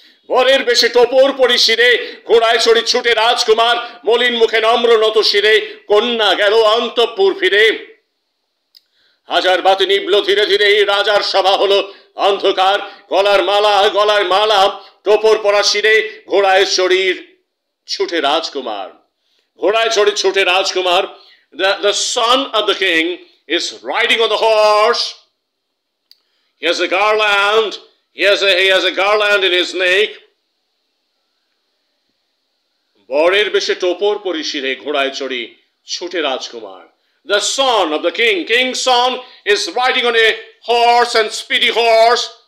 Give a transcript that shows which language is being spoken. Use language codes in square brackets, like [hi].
[bn] বরের বেশে টোপর পরি শিরে, ঘোড়ায় চড়ি ছুটে রাজকুমার, মলিন মুখে নম্র নত শিরে, কন্যা গেল অন্তঃপুর ফিরে। হাজার বাতি নিবল ধীরে ধীরে, রাজার সভা হলো অন্ধকার, গলার মালা টোপর পরা শিরে, ঘোড়ায় চড়ি ছুটে রাজকুমার, ঘোড়ায় চড়ি ছুটে রাজকুমার। [en] The son of the king is riding on the horse. He has a garland. He has a garland in his neck. [bn] বরের বেশে টোপর পরি শিরে, ঘোড়ায় চড়ি ছুটে রাজকুমার। [en] The son of the king, king's son, is riding on a horse and speedy horse.